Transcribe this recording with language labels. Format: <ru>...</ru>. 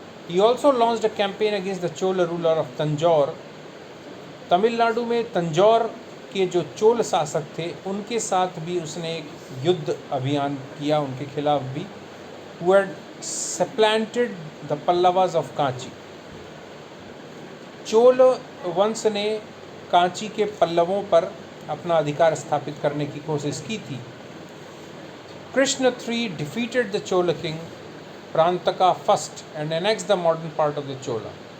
<en>He also launched a campaign against the Chola ruler of Tanjore.</en> <hi>Tamil Nadu में तंजौर के जो चोल शासक थे उनके साथ भी उसने एक युद्ध अभियान किया, उनके खिलाफ भी।</hi> <en>Who had supplanted the Pallavas of Kanchi.</en> <hi>Chola वंश ने कांची के पल्लवों पर अपना अधिकार स्थापित करने की कोशिश की थी।</hi> <en>Krishna III defeated the Chola king Prantaka first and annexed the modern part of the Chola.</en>